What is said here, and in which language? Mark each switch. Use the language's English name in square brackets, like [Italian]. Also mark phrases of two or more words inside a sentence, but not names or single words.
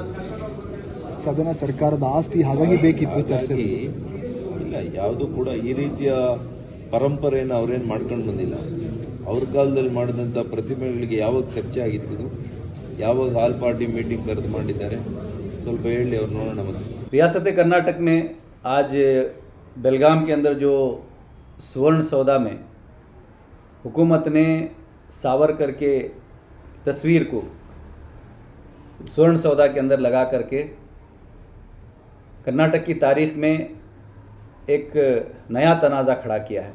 [Kannada] ಸದನ ಸರ್ಕಾರದ ಆಸ್ತಿ, ಹಾಗಾಗಿ ಬೇಕಿತ್ತು ಚರ್ಚೆ. ಇಲ್ಲ, ಯಾವುದು ಕೂಡ ಈ ರೀತಿಯ ಪರಂಪರೆಯನ್ನು ಅವರೇನು ಮಾಡ್ಕೊಂಡು ಬಂದಿಲ್ಲ. ಅವ್ರ ಕಾಲದಲ್ಲಿ ಮಾಡಿದಂಥ ಪ್ರತಿಮೆಗಳಿಗೆ ಯಾವಾಗ ಚರ್ಚೆ ಆಗಿತ್ತು, ಯಾವಾಗ [English] all party meeting [Kannada] ಕರೆದು ಮಾಡಿದ್ದಾರೆ, ಸ್ವಲ್ಪ ಹೇಳಿ ಅವ್ರು ನೋಡೋಣ. ಮತ್ತೆ [Urdu] ریاست کرناٹک میں آج بیلگام کے اندر جو سورن سودھا میں حکومت نے ساورکر کے تصویر کو سورن سودھا کے اندر لگا کرکے کرناٹک کی تاریخ میں ایک نیا تنازعہ کھڑا کیا ہے.